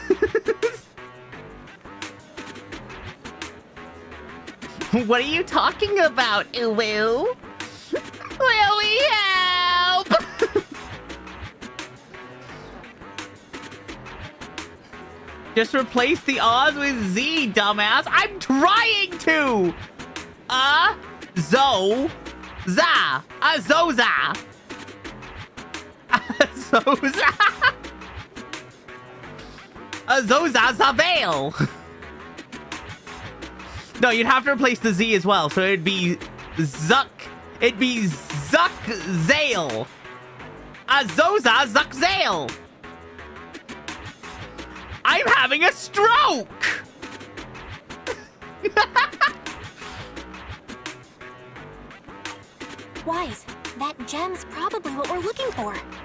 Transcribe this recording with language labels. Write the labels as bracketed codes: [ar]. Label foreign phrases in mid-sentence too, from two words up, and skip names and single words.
[en] What are you talking about, Uwu? Will we help? Just replace the Oz with Z, dumbass. I'm trying to! Azoza. Azoza. Azoza. Azoza Zavel. No, you'd have to replace the Z as well, so it'd be Zuck. It'd be Zuck Zale. Azoza Zuck Zale. I'm having a stroke. Wise, that gem's probably what we're looking for.